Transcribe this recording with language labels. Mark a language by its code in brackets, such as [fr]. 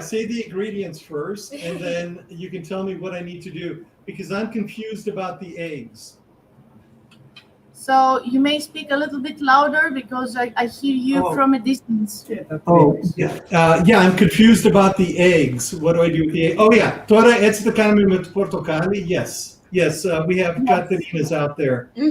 [en] Say the ingredients first, and then you can tell me what I need to do, because I'm confused about the eggs. So you may speak a little bit louder because I hear you from a distance. Yeah, I'm confused about the eggs. What do I do with the eggs? Oh, yeah. [el] Τώρα έτσι το κάνουμε με το πορτοκάλι. [en] Yes, we have Katerina's out there.